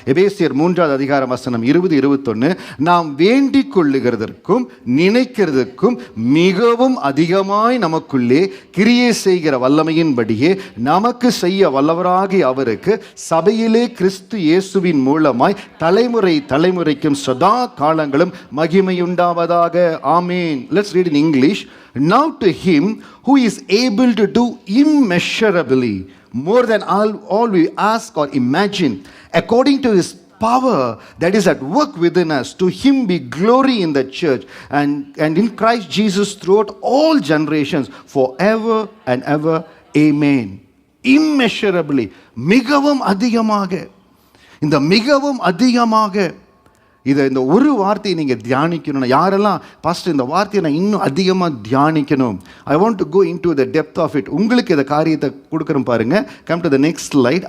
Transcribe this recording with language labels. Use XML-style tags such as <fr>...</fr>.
<ta>எபேசியர் 3வது அதிகாரம் வசனம் 20, 21. நாம் வேண்டிக் கொள்ளுகிறதற்கும் நினைக்கிறதுக்கும் மிகவும் அதிகமாய் நமக்குள்ளே கிரியை செய்கிற வல்லமையின்படியே நமக்கு செய்ய வல்லவராகி அவருக்கு சபையிலே கிறிஸ்து இயேசுவின் மூலமாய் தலைமுறை தலைமுறைக்கும் சதா காலங்களும் மகிமையுண்டாவதாக.</ta> <en>ஆமேன். Let's read in English. Now to him who is able to do immeasurably more than all we ask or imagine, according to his power that is at work within us, to him be glory in the church and in Christ Jesus throughout all generations forever and ever. Amen.</en> <ta>Immeasurably, மிகவும் அதிகமாக. இந்த மிகவும் அதிகமாக இந்த ஒரு வார்த்தையை நீங்கள் தியானிக்கணும். யாரெல்லாம் பாஸ்டர் இந்த வார்த்தையை நான் இன்னும் அதிகமாக தியானிக்கணும்,</ta> <en>I want to go into the depth of it,</en> <ta>உங்களுக்கு இந்த காரியத்தை கொடுக்குறோம் பாருங்கள்.</ta> <en>Come to the next slide.</en>